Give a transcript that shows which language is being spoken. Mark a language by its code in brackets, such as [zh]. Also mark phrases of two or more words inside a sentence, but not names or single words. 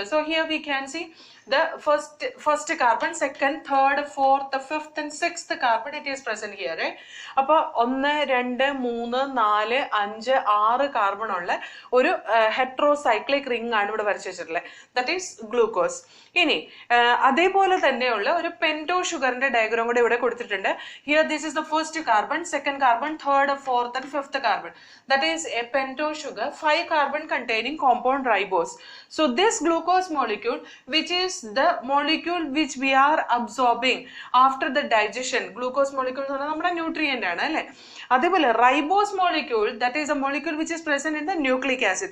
[en] So here we can see the first carbon, second, third, fourth, fifth and sixth carbon, it is present here, right? [ml] അപ്പോ 1, 2, 3, 4, 5, 6 കാർബൺ ഉള്ള ഒരു [en] heterocyclic ring [ml] ആണ് ഇവിടെ വരച്ചിട്ടുള്ളേ, [en] that is glucose. [ml] ഇനി അതുപോലെ തന്നെ ഉള്ള ഒരു [en] pentose sugar [ml] ഇന്റെ ഡയഗ്രം കൂടെ ഇവിടെ കൊടുത്തിട്ടുണ്ട്. [en] Here this is the first carbon, second carbon, third, fourth and fifth carbon, that is a pentose sugar, 5 carbon containing compound ribose. So this glucose molecule, which is the molecule which we are absorbing after the digestion. Glucose molecule is a nutrient. Ribose molecule, that is a molecule which is present in the nucleic acid.